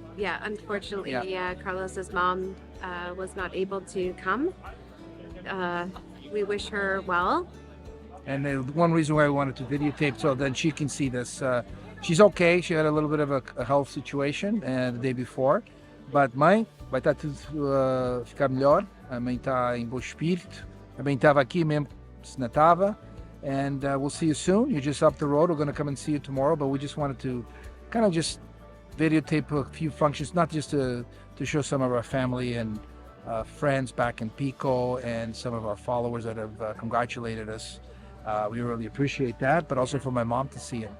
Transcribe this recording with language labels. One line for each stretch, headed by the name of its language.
English: Yeah, unfortunately, Yeah. Carlos's mom was not able to come. We wish her well. And one reason why we wanted to videotape so then she can see this. She's okay. She had a little bit of a health situation the day before.
Portuguese: But mãe, vai estar tudo ficar melhor. A mãe está em bom espírito. A mãe estava aqui mesmo, se não estava.
English: And we'll see you soon. You're just up the road. We're going to come and see you tomorrow. But we just wanted to kind of just videotape a few functions, not just to show some of our family and friends back in Pico and some of our followers that have congratulated us. We really appreciate that, but also for my mom to see it.